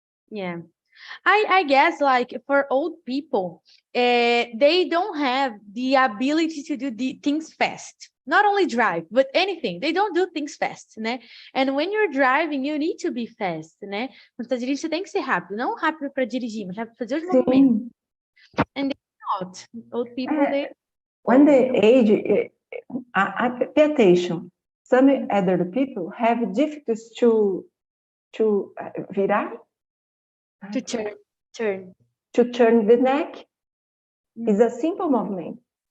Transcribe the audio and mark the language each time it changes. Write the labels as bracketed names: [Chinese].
[English] Yeah. I guess like for old people, they don't have the ability to do the things fast. Not only drive, but anything. They don't do things fast, né? And when you're driving, you need to be fast, né? [Portuguese] Quando você tá dirigindo, você tem que ser rápido. Não rápido para dirigir, mas rápido para fazer os movimentos. [English] And they're not. Old people, they... When the age, pay attention. Some elderly people have difficulties to virar, To turn. to turn the neck. It's a simple movement.